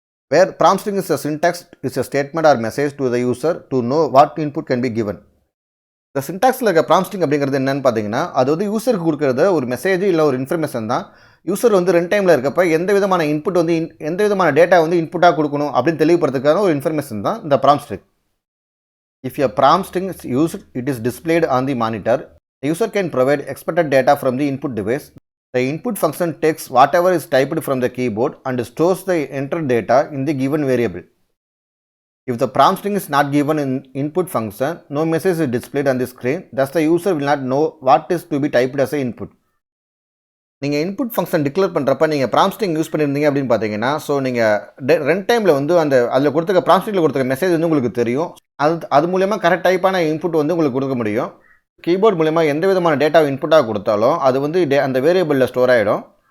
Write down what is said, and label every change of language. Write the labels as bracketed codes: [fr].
[en] Where prompt string is a syntax is a statement or message to the user to know what input can be given. [ta] இந்த சின்டாக்ஸில் இருக்க prompt string அப்படிங்கிறது என்னன்னு பார்த்தீங்கன்னா அது வந்து யூசருக்கு கொடுக்குறது ஒரு மெசேஜ் இல்லை ஒரு இன்ஃபர்மேஷன் தான். யூசர் வந்து ரன் டைமில் இருக்கப்போ எந்த விதமான இன்புட் வந்து எந்த விதமான டேட்டா வந்து இன்புட்டாக கொடுக்கணும் அப்படின்னு தெளிவுபடுறதுக்கான ஒரு இன்ஃபர்மேஷன் தான் இந்த prompt string. [en] If a prompt string is used, it is displayed on the monitor. The user can provide expected data from the input device. The input function takes whatever is typed from the keyboard and stores the entered data in the given variable. If the prompt string is not given in input function, no message is displayed on the screen. Thus, the user will not know what is to be typed as a input. [ta] நீங்கள் input function declare பண்ணுறப்ப நீங்கள் prompt string use பண்ணியிருந்தீங்க அப்படின்னு பார்த்தீங்கன்னா so நீங்கள் run டைமில் வந்து அதில் கொடுத்துருக்க ப்ராம்ப்ட் ஸ்ட்ரிங்கில் கொடுத்துருக்க மெசேஜ் வந்து உங்களுக்கு தெரியும். அது மூலயமா கரெக்ட் டைப்பான இன்புட் வந்து உங்களுக்கு கொடுக்க முடியும். கீபோர்ட் மூலயமா எந்த விதமான டேட்டாவை இன்புட்டாக கொடுத்தாலும் அது வந்து அந்த வேரியபிளில் ஸ்டோர் ஆகிடும்.